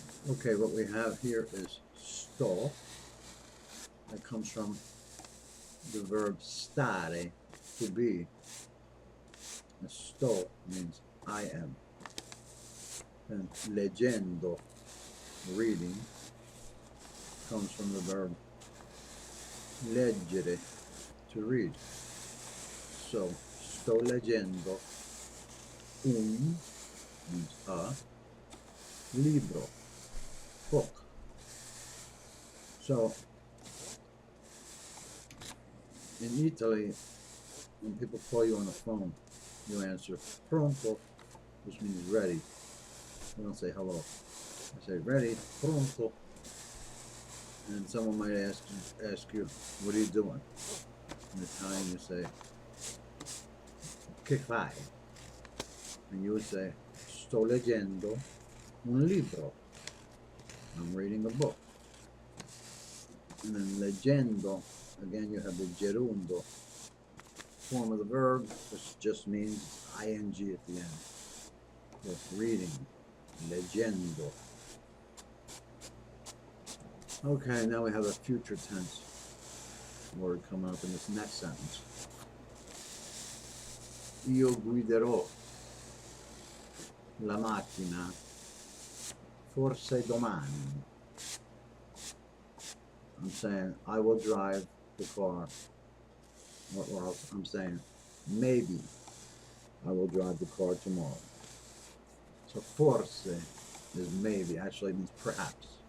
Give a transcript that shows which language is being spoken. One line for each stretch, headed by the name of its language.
English: Okay, what we have here is sto. That comes from the verb stare, to be. And sto means I am. And leggendo, reading, comes from the verb leggere, to read. So,
Italian: sto leggendo un
English: means a libro, book. So, in Italy, when people call you on the phone, you answer pronto, which means ready. You don't say hello. I say ready, pronto. And someone might ask you, what are you doing? In Italian, you say,
Italian: che fai?
English: And you would say,
Italian: sto leggendo un libro.
English: I'm reading a book. And then leggendo, again, you have the gerundo form of the verb, which just means ing at the end. So reading, leggendo. Okay, now we have a future tense word coming up in this next sentence.
Italian: Io guiderò la macchina forse domani.
English: I'm saying I will drive the car. Or I'm saying maybe I will drive the car tomorrow. So forse is maybe, actually means perhaps.